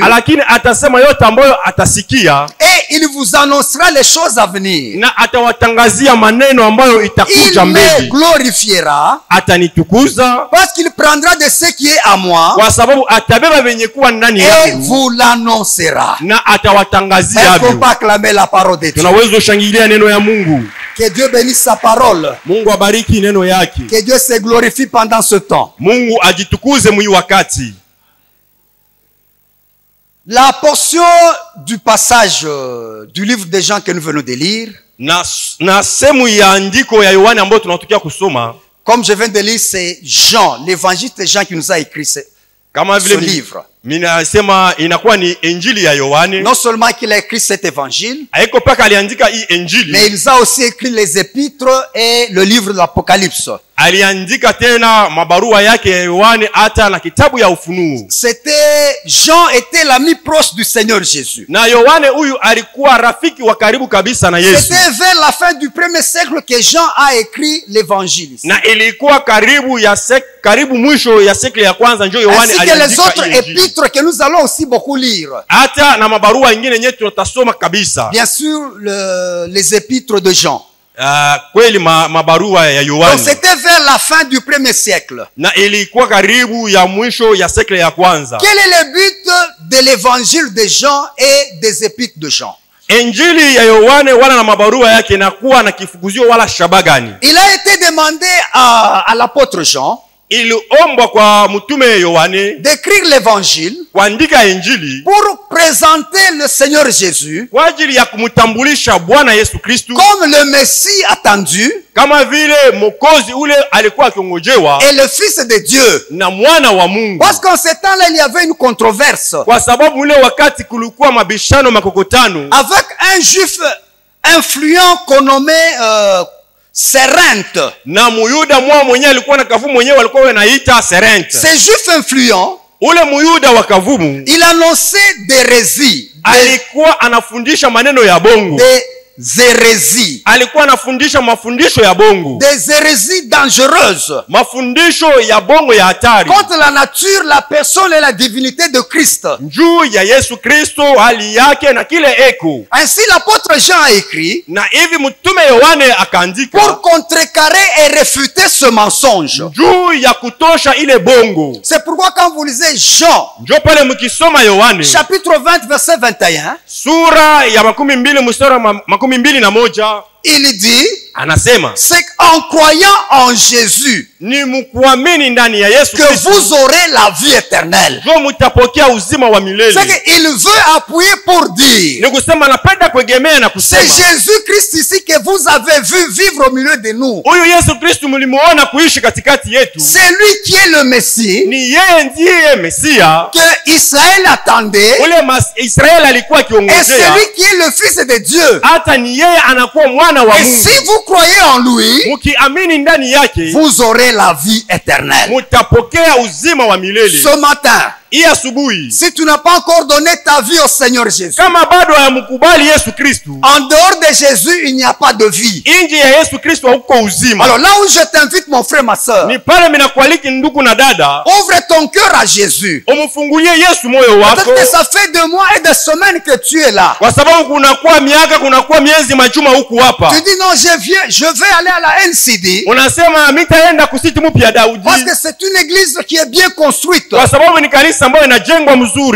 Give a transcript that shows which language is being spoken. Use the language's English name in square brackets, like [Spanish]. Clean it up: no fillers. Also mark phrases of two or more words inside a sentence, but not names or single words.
[Swahili] lakini atasema yote ambayo atasikia, [French] et il vous annoncera les choses à venir. [Swahili] na atawatangazia maneno ambayo itakuja [French] Il me [Swahili] mbele. [French] glorifiera [Swahili] Atanitukuza [French] parce qu'il prendra de ce qui est à moi [Swahili] kwa sababu atabeba venye kuwa ndani [French] et [Swahili] yangu [French] vous l'annoncera. [Swahili] na atawatangazia [French] Est-ce qu'on [Swahili] hivyo. [French] peut acclamer la parole de Dieu? [Swahili] Tunaweza kushangilia neno ya Mungu. [French] Que Dieu bénisse sa parole. [Swahili] Mungu abariki neno yake. [French] Que Dieu se glorifie pendant ce temps. [Swahili] Mungu ajitukuze mwi wakati. [French] La portion du passage du livre des Jean que nous venons de lire, [Swahili] Na sehemu ya andiko ya Yohane ambayo tunatokia kusoma, [French] comme je viens de lire, c'est Jean, l'évangéliste Jean qui nous a écrit ce livre. [Swahili] Minasema inakuwa ni Injili ya Yohane. [French] Non seulement qu'il a écrit cet évangile, [Swahili] Haiko paka aliandika hii Injili, [French] mais il a aussi écrit les épîtres et le livre de l'Apocalypse. [Swahili] aliandika tena mabarua yake ya Yohane hata na kitabu ya Ufunuo. [French] Jean était l'ami proche du Seigneur Jésus. [Swahili] Na Yohane huyu alikuwa rafiki wa karibu kabisa na Yesu. [French] C'était vers la fin du 1er siècle que Jean a écrit l'évangile. [Swahili] Na ilikuwa karibu mwisho ya sekle ya kwanza ndio Yohane aliandika. [French] Ainsi que les autres épîtres que nous allons aussi beaucoup lire. [Swahili] Hata na mabarua nyingine nyetu tutasoma kabisa. [French] Bien sûr les épîtres de Jean. [Swahili] Kweli mabarua ya Yohane. [French] Donc c'était vers la fin du 1er siècle. [Swahili] Na ilikuwa karibu ya mwisho ya sekle ya kwanza. [French] Quel est le but de l'évangile de Jean et des épîtres de Jean? [Swahili] Injili ya Yohane wala na mabarua yake inakuwa na kifukuzio wala shabagani. [French] Il a été demandé à l'apôtre Jean [Swahili] iliombwa kwa mtume Yohane [French] d'écrire l'évangile [Swahili] kuandika injili [French] pour présenter le Seigneur Jésus [Swahili] kwa ajili ya kumtambulisha Bwana Yesu Kristo [French] comme le Messie attendu, [Swahili] kama vile Mwokozi ule alikuwa akiongojewa [French] et le Fils de Dieu. [Swahili] na mwana wa Mungu. [French] Parce qu'en ce temps-là, il y avait une controverse [Swahili] Kwa sababu ule wakati kulikuwa mabishano makokotano [French] avec un juif influent qu'on nommait Serente. [Swahili] na Muyuda mwenyewe alikuwa na kavumu mwenyewe alikuwa wanaita Serente. [French] Ce juif influent, [Swahili] Ule Muyuda wa kavumu [French] il annonçait des hérésies, [Swahili] alikuwa anafundisha maneno ya bongo, [French] des hérésies, [Swahili] alikuwa anafundisha mafundisho ya bongo, [French] des hérésies dangereuses [Swahili] mafundisho ya bongo ya hatari [French] contre la nature, la personne et la divinité de Christ. [Swahili] juu ya Yesu Kristo, hali yake na kile eko. [French] Ainsi l'apôtre Jean a écrit [Swahili] Na hivi mtume Yohane akaandika [French] pour contrecarrer et réfuter ce mensonge. [Swahili] juu ya kutosha ile bongo. [French] C'est pourquoi quand vous lisez Jean [Swahili] Ndio pale mkisoma Yohane [French] chapitre 20 verset 21, [Swahili] sura ya 12 mstari wa 21 [French] il dit [Swahili] anasema [French] c'est qu'en croyant en Jésus [Swahili] ni mkuamini ndani ya Yesu [French] que [Swahili] Kristo [French] vous aurez la vie éternelle. [Swahili] ndio mtapokea uzima wa milele. [French] C'est qu'il veut appuyer pour dire [Swahili] Ni kusema anapenda kuegemea na [French] c'est [Swahili] kusema [French] Jésus-Christ ici que vous avez vu vivre au milieu de nous. [Swahili] huyu Yesu Kristo mlimuona kuishi katikati yetu. [French] C'est lui qui est le Messie [Swahili] Ni yeye ndiye Mesia [French] que Israël attendait [Swahili] ule Israeli alikuwa [French] et [Swahili] akiongojea, [French] c'est lui qui est le Fils de Dieu. [Swahili] hata ni yeye anakuwa mwana wa [French] Et [Swahili] Mungu. [French] si vous croyez en lui, [Swahili] Mkiamini ndani yake [French] vous aurez la vie éternelle. [Swahili] mtapokea uzima wa milele. [French] Ce matin, [Swahili] Hii asubuhi [French] si tu n'as pas encore donné ta vie au Seigneur Jésus, [Swahili] kama bado hayamkubali Yesu Kristo, [French] en dehors de Jésus, il n'y a pas de vie. [Swahili] nje ya Yesu Kristo hauko uzima. [French] Alors là où je t'invite, mon frère, ma soeur, [Swahili] Ni pale minakualiki ndugu na dada, [French] ouvre ton cœur à Jésus. [Swahili] umfungulie Yesu moyo wako, [French] Peut-être que ça fait 2 mois et des semaines que tu es là. [Swahili] kwa sababu kunakuwa miaka, kunakuwa miezi majuma huku hapa. [French] Tu dis non, je vais aller à la NCD [Swahili] Unasema mitaenda kusiti mpya Daudi, [French] parce que c'est une église qui est bien construite. [Swahili] kwa sababu ni kanisa ambayo inajengwa mzuri,